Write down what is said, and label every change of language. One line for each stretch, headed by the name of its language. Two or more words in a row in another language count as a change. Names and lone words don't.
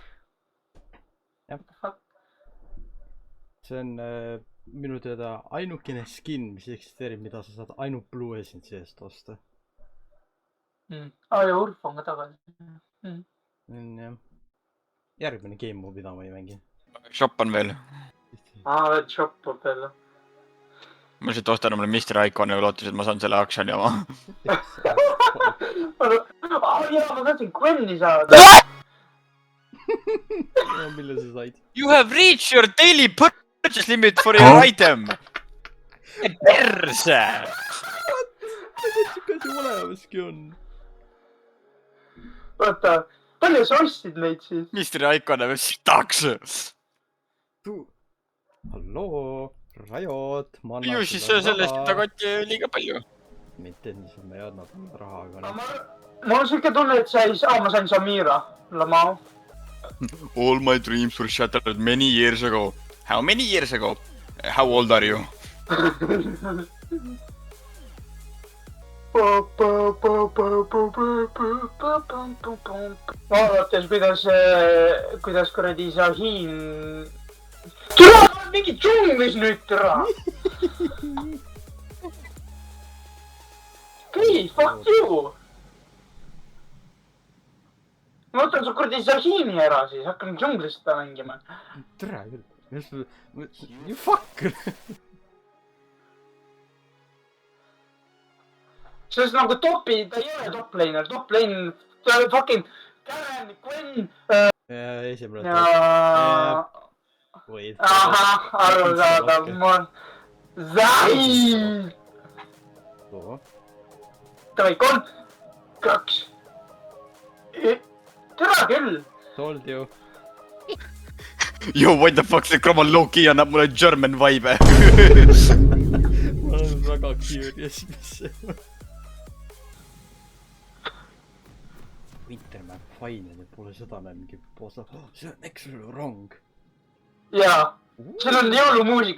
Estonian: Jah. See on minu teada ainukene skin, mis eksisteerib, mida sa saad ainult Blue Essence'ist osta. Ja Urf on ka tagasi. Jah. Järgmine
English: game move,
Estonian: mida ma ei mängi. Shop on veel. Veel shop on veel. Ma lihtsalt ostan omale Mr. Iconi ja lootus, et ma saan selle action'i oma. Jaa, ma tahtsin Gwenni saada. Mille sa said?
English: You have reached your daily purchase limit for your item.
Estonian: Perse! Siuke asi olemaski on. Oota, palju sa ostsid neid siis? Mr. Icon on sitaks. Halloo, Rajot, ma annan ju siis sellest tagotti liiga palju. Mitte niisama ma ei anna talle raha, aga Mul on siuke tunne, et ma sain Samira. Lamau.
English: All my dreams were shattered many years ago. How many years ago? How old are you?
Estonian: Vaadates, kuidas kuradi Sahin... Türa, ma olen mingi džunglis nüüd, türa!
English: Please, fuck you!
Estonian: Ma võtan su kuradi Sahini ära siis, hakkan džunglis seda mängima. Tere küll.
English: You fuck!
Estonian: Sest nagu topi, ta ei ole top-laner, top-lane, fucking Karen, Gwen... Esimene ja... Ahah, arusaadav, ma... Zahin! Davai, 3, 2... Tere küll!
English: Told you. Yo, what the fuck, see Chroma low-key
Estonian: annab mulle
English: German vibe.
Estonian: Ma olen väga curious, mis see on. Winterman Final, pole seda mingi posa. See on Excel wrong. Jaa, see on jõulumuusika.